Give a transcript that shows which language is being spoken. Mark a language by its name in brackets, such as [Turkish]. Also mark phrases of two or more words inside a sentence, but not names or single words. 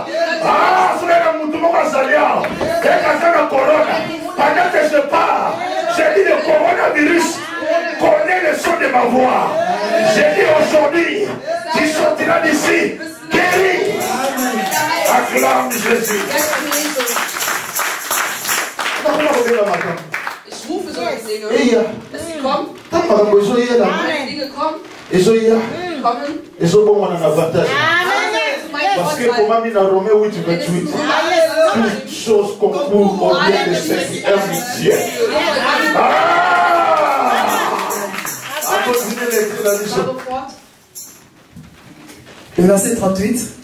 [French] Ah, c'est un mouvement qui s'allie. Et quand la corona, pendant que je parle, j'ai dit le coronavirus connaît le son de ma voix. J'ai dit aujourd'hui, tu sortiras d'ici, guéri. Acclame Jésus. [German] Ich rufe so die Dinge, dass sie kommen. Wenn Dinge kommen, [French] ils ont bon un avantage. Parce que comme dit dans Romains 8, 28, toutes choses concourent au bien de ceux qui aiment Dieu. Ah! Le verset 38.